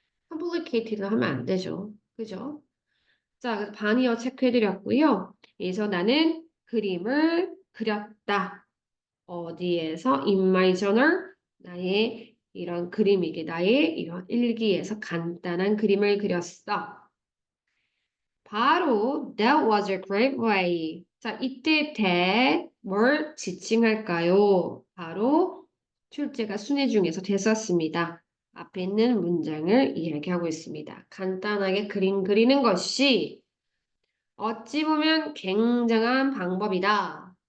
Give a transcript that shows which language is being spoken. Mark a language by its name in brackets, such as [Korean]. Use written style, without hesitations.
[Korean] complicated 하면 안 되죠. 그죠? 자, 그래서 반이어 체크해드렸고요. 그래서 나는 그림을 그렸다. 어디에서? [English] In my journal. [Korean] 나의 이런 그림이게 나의 이런 일기에서 간단한 그림을 그렸어. 바로 [English] that was a great way. [Korean] 자, 이때 that 뭘 지칭할까요? 바로 출제가 순회 중에서 됐었습니다. 앞에 있는 문장을 이야기하고 있습니다. 간단하게 그림 그리는 것이 어찌 보면 굉장한 방법이다.